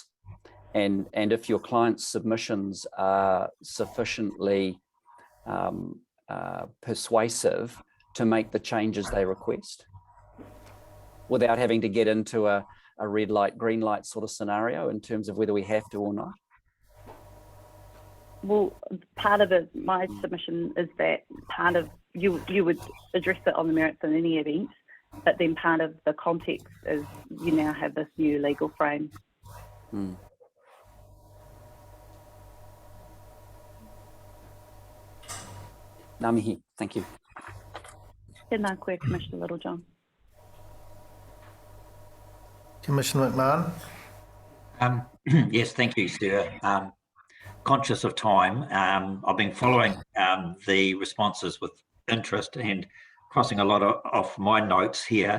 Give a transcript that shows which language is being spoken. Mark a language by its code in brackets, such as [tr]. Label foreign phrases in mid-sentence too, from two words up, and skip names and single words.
[en] And if your client's submissions are sufficiently persuasive to make the changes they request without having to get into a red light, green light sort of scenario in terms of whether we have to or not? Well, part of it, my submission is that part of you would address it on the merits in any event, but then part of the context is you now have this new legal frame. [mi] Ngā mihi, [en] thank you. [mi] Tēnā koe, [en] Commissioner Littlejohn. Commissioner McMahon. Yes, thank you, Sir. Conscious of time, I've been following the responses with interest and crossing a lot off my notes here.